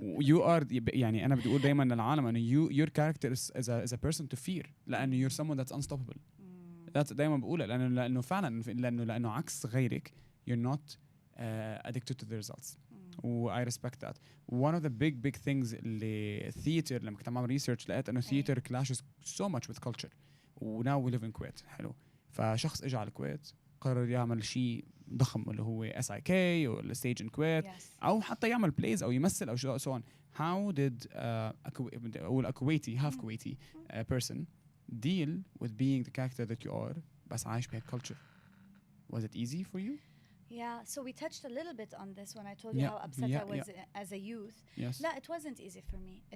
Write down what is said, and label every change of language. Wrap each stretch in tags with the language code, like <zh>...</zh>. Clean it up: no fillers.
<en>You are</en> <ar>يعني أنا بدي أقول دايما للعالم إنه</ar> <en>your character is a person to fear</en> <ar>لأنه</ar> <en>you're someone that's unstoppable. That's</en> <ar>دايما بقولها لأنه فعلا لأنه عكس غيرك</ar> <en>you're not addicted to the results. I respect that. One of the big things</en> <ar>اللي</ar> <en>theater</en> <ar>لما كنت عم</ar> <en>research</en> <ar>لقيت إنه</ar> <en>theater clashes so much with culture. Now we live in Kuwait.</en> <ar>حلو. فشخص إجا على الكويت قرر يعمل شيء ضخم اللي هو SIK أو الستيج</ar> <en>in Kuwait</en> <ar>أو حتى يعمل plays أو يمثل أو</ar> <en>so on. How did a Kuwaiti, half Kuwaiti person deal with being the character that you are</en> <ar>بس عايش بهيك</ar> <en>culture? Was it easy for you? Yeah, so we touched a little bit on this when I told you how upset I was as a youth. Yes. لا, it wasn't easy for me.</en>